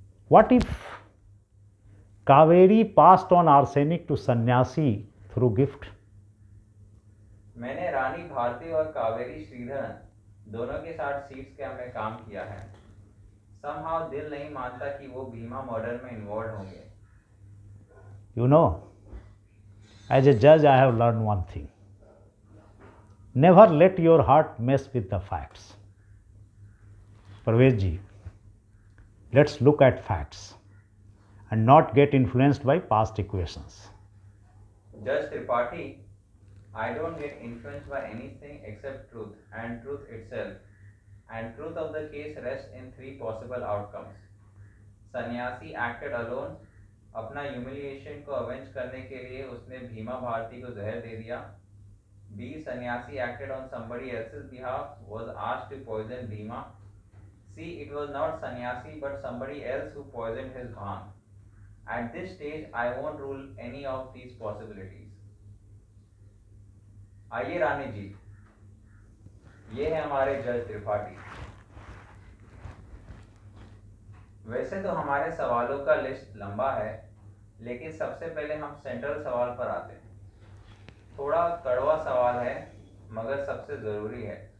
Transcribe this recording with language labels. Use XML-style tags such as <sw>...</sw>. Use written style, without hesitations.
<en>What if Kaveri passed on arsenic to Sanyasi through gift?</en> <hi>मैंने रानी भारती और कावेरी श्रीधरन दोनों के साथ सीट स्कैम में काम किया है। समहाउ दिल नहीं मानता कि वो भीमा मर्डर में इन्वॉल्व होंगे।</hi> <en>You know, as a judge, I have learned one thing. Never let your heart mess with the facts. Parvez ji, let's look at facts and not get influenced by past equations. Judge Tripathi, I don't get influenced by anything except truth and truth itself. And truth of the case rests in three possible outcomes. Sanyasi acted alone.</en> <hi>अपना humiliation को avenge करने के लिए उसने भीमा भारती को जहर दे दिया।</hi> <en>B. Sanyasi acted on somebody else's behalf, was asked to poison Bhima. C. It was not Sanyasi but somebody else who poisoned his bhang. At this stage, I won't rule any of these possibilities.</en> <hi>आइए रानी जी, ये है हमारे जज त्रिपाठी। वैसे तो हमारे सवालों का लिस्ट लंबा है, लेकिन सबसे पहले हम सेंट्रल सवाल पर आते हैं। थोड़ा कड़वा सवाल है मगर सबसे ज़रूरी है।</hi>